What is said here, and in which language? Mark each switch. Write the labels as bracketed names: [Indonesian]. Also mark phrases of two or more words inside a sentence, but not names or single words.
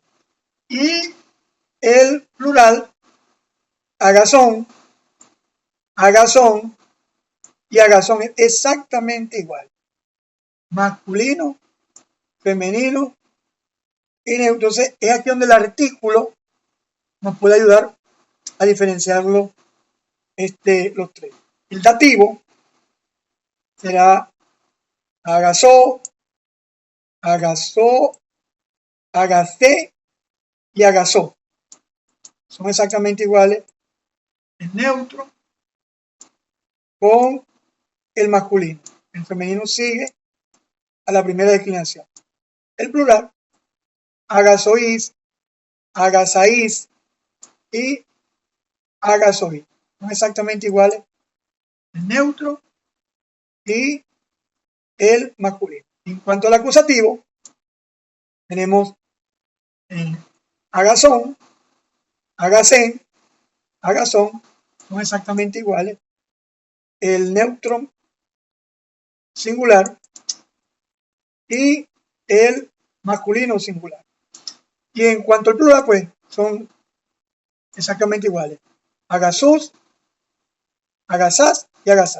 [Spanish] Y el plural, [Greek] ἀγαθῶν, ἀγαθῶν [Spanish] y agazón es exactamente igual. Masculino, femenino y neutro. Entonces es aquí donde el artículo nos puede ayudar a diferenciarlo los tres. El dativo será [Greek] ἀγαθῷ, ἀγαθῷ, ἀγαθῇ [Spanish] y agazó. Son exactamente iguales el neutro con el masculino. El femenino sigue a la primera declinación. El plural, [Greek] ἀγαθοῖς, ἀγαθαῖς [Spanish] y agasoí. Son exactamente iguales el neutro y el masculino. En cuanto al acusativo, tenemos [Greek] ἀγαθόν, ἀγαθήν, ἀγαθόν, [Spanish] son exactamente iguales. El neutro singular y el masculino singular. Y en cuanto al plural, pues son exactamente iguales. [Greek] ἀγαθούς, ἀγαθάς y agazás.